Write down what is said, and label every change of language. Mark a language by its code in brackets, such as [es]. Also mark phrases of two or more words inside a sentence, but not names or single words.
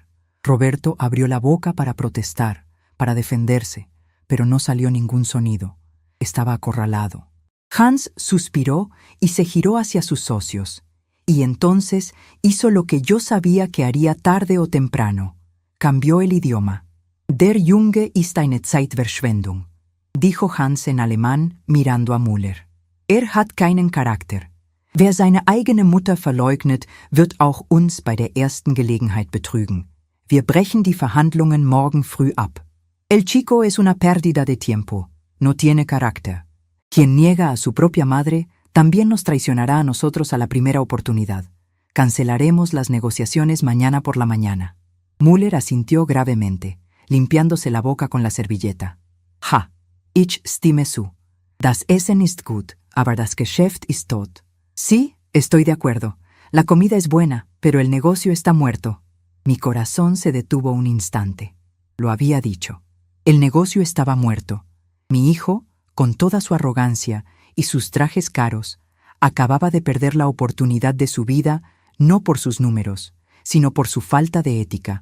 [es] Roberto abrió la boca para protestar, para defenderse, pero no salió ningún sonido. Estaba acorralado. Hans suspiró y se giró hacia sus socios. Y entonces hizo lo que yo sabía que haría tarde o temprano. Cambió el idioma. [de] Der Junge ist eine Zeitverschwendung, [es] dijo Hans en alemán mirando a Müller. [de] Hat keinen Charakter. Wer seine eigene Mutter verleugnet, wird auch uns bei der ersten Gelegenheit betrügen. Wir brechen die Verhandlungen morgen früh ab. [es] El chico es una pérdida de tiempo. No tiene carácter. Quien niega a su propia madre también nos traicionará a nosotros a la primera oportunidad. Cancelaremos las negociaciones mañana por la mañana. Müller asintió gravemente, limpiándose la boca con la servilleta. [de] Ich stimme zu. Das Essen ist gut, aber das Geschäft ist tot. [es] Sí, estoy de acuerdo. La comida es buena, pero el negocio está muerto. Mi corazón se detuvo un instante. Lo había dicho. El negocio estaba muerto. Mi hijo, con toda su arrogancia y sus trajes caros, acababa de perder la oportunidad de su vida no por sus números, sino por su falta de ética.